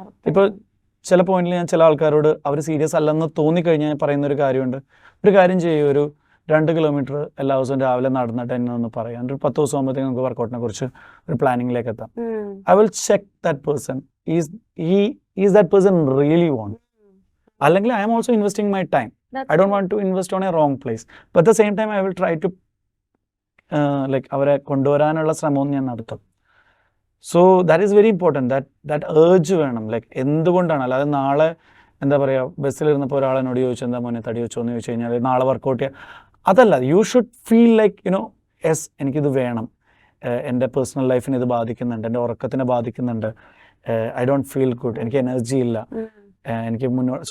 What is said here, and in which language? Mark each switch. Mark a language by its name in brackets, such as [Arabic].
[Malayalam] ഇപ്പോൾ ചില പോയിന്റിൽ ഞാൻ ചില ആൾക്കാരോട് അവർ സീരിയസ് അല്ലെന്ന് തോന്നിക്കഴിഞ്ഞാൽ പറയുന്ന ഒരു കാര്യമുണ്ട്. ഒരു കാര്യം ചെയ്യും, ഒരു 2 കിലോമീറ്റർ എല്ലാ ദിവസവും രാവിലെ നടന്നിട്ട് എന്നെ ഒന്ന് പറയാം, ഒരു 10 ദിവസം ആകുമ്പോഴത്തേക്ക് നമുക്ക് വർക്കൗട്ടിനെ കുറിച്ച് ഒരു പ്ലാനിങ്ങിലേക്ക് എത്താം. [English] I will check that person, is that person really want. അല്ലെങ്കിൽ I am also investing my time. I don't want to invest on a wrong place. But at the same time, I will try to like [Malayalam] അവരെ കൊണ്ടുവരാനുള്ള ശ്രമവും ഞാൻ നടത്തും. [English] So that is very important. That urge [Malayalam] വേണം. Like എന്തുകൊണ്ടാണ്, അല്ലാതെ നാളെ എന്താ പറയുക ബസ്സിലിരുന്നപ്പോൾ ഒരാൾ എന്നോട് ചോദിച്ചു എന്താ മോനെ തടി വെച്ചോ എന്ന് ചോദിച്ചു കഴിഞ്ഞാൽ നാളെ വർക്കൗട്ട് ചെയ്യാം, അതല്ല. [English] you should feel like you know yes [Malayalam] എനിക്കിത് വേണം, എൻ്റെ പേഴ്സണൽ ലൈഫിനെ ഇത് ബാധിക്കുന്നുണ്ട്, എൻ്റെ ഉറക്കത്തിനെ ബാധിക്കുന്നുണ്ട്, [English] I don't feel good, [Malayalam] എനിക്ക് എനർജി ഇല്ല, എനിക്ക് മുന്നോട്ട്.